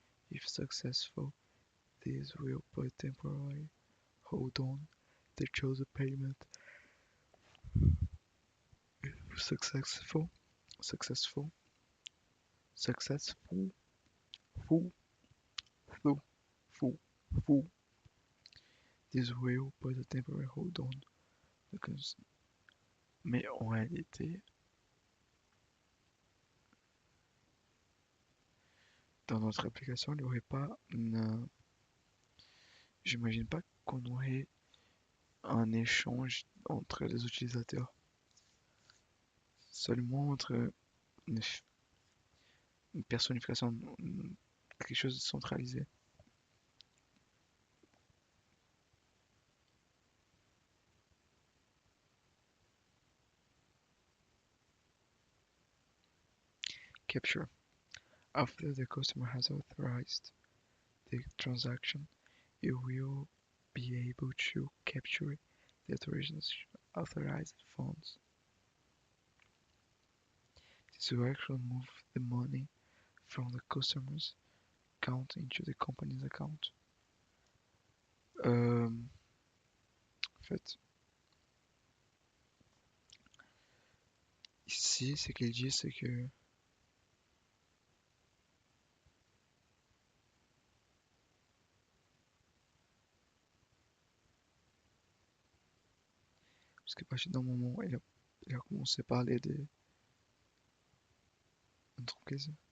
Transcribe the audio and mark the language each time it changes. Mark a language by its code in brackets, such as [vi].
[en] If successful, this will put temporarily hold on the chosen payment. If successful, successful, full, full, full, full. This will put a temporary hold on the [fr] mais en réalité, dans notre application, il n'y aurait pas j'imagine pas qu'on aurait un échange entre les utilisateurs, seulement entre une, une personnification, quelque chose de centralisé. [en] Capture. After the customer has authorized the transaction, you will be able to capture the authorized funds. This will actually move the money from the customer's account into the company's account. [fr] En fait, ici, ce qu'il dit, c'est que parce qu'à partir d'un moment, il a commencé à parler des entreprises.